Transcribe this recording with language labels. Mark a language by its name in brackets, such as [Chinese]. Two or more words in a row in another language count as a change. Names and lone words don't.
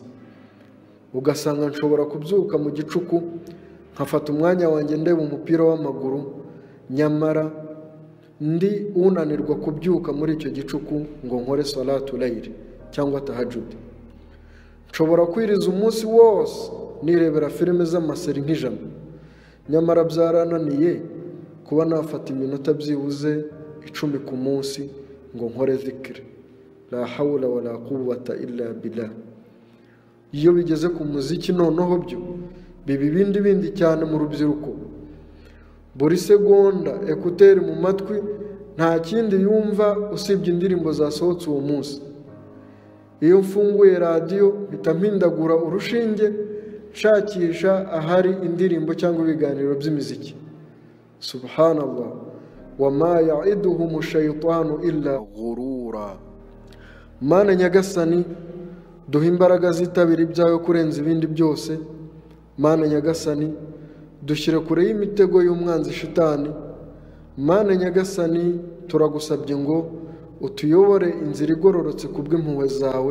[Kinyarwanda] Ugasanga nshobora kubyuka mu gicuku nkafata umwanya wanjye ndeba umupira w'amaguru, nyamara ndi unanirwa kubyuka muri icyo gicuku ngo nkore [Arabic] صلاة الليل [Kinyarwanda] cyangwa tahajjud. Nshobora kwiriza umunsi wose nirebera filime z'amaseri nk'ijana, nyamara byarananiye kuba nafata iminota byibuze 10 ku munsi ngo nkore zikri. [Arabic] لا حول ولا قوة إلا بالله. [Kinyarwanda] Iyo bigeze ku muziki noneho byo biba bindi cyane mu rubyiruko. Buri segonda ekuteri mu matwi, nta kindi yumva usibye indirimbo zasohotse uwo munsi. Iyo mfunguye radiyo mpita mpindagura urushinge nshakisha ahari indirimbo cyangwa ibiganiro by'imiziki. Subhanallah. [Arabic] وما يعدهم الشيطان إلا غرورا. [Kinyarwanda] Mana Nyagasani, duha imbaraga zitabira ibyawe kurenza ibindi byose. Mana Nyagasani, dushyire kure y'imitego y'umwanzi shitani. Mana nyagasani turagusabye ngo utuyobore inzira igororotse kubw'impuhwe zawe.